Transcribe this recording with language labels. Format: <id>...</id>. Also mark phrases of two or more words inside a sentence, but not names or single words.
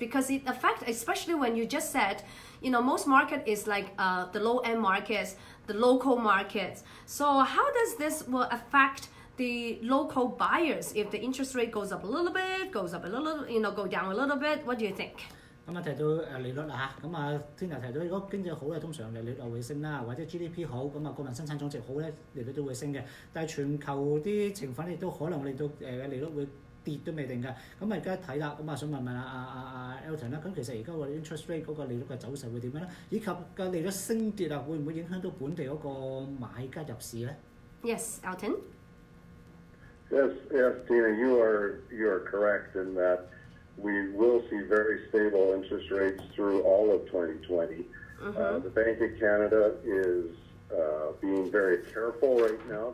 <en>Because it affects, especially when you just said, most market is like the low end markets, the local markets. So how does this will affect the local buyers if the interest rate goes up a little bit, goes up a little, go down a little bit? What do you think?</en> <yue>咁啊提到利率啦嚇，咁啊先頭提到如果經濟好咧，通常利率就會升啦，或者 GDP 好，咁啊國民生產總值好咧，利率都會升嘅。但係全球啲情況亦都可能令到利率會跌都未定㗎。咁啊而家睇啦，咁啊想問問阿 Elton 啦，咁其實而家個</yue> <en>interest rate</en> <yue>嗰個利率嘅走勢會點樣咧？以及個利率升跌啊，會唔會影響到本地嗰個買家入市咧</yue> <en>？Yes, Elton. Yes, Tina, you are correct in that. We will see very stable interest rates through all of 2020. The Bank of Canada is being very careful right now.</en>